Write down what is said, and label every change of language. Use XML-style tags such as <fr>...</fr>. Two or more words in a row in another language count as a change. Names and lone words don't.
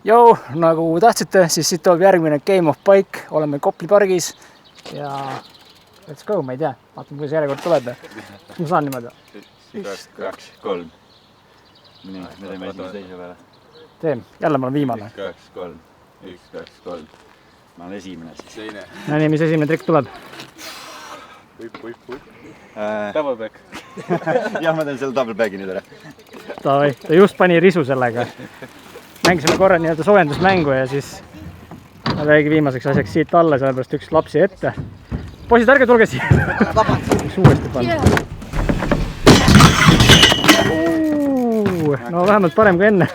<et>nagu tahtsite, siis siit tuleb järgmine Game of Bike, oleme Kopli pargis ja</et> <en>let's go,</en> <et>ma ei tea, vaatame, kuidas järjekord tuleb. Kas ma saan niimoodi? 1, 2, 3. Nii, me teeme esimese teise peale. Teem, jälle ma olen viimane. 1, 2, 3. 1, 2, 3. Ma olen esimene siis. Teine. No nii, mis esimene trikk tuleb? Puip.</et> <en>Double back.</en> <et>Jah, ma teen selle</et> <en>double bag'i</en> <et>nüüd ära. Ta just pani risu sellega. Mängisime korra nii-öelda soojendusmängu ja siis väigi viimaseks asjaks siit alla, sellepärast üks lapsi ette. Poisid, ärge tulge siia! Üks uuesti panna. No vähemalt parem kui enne.</et>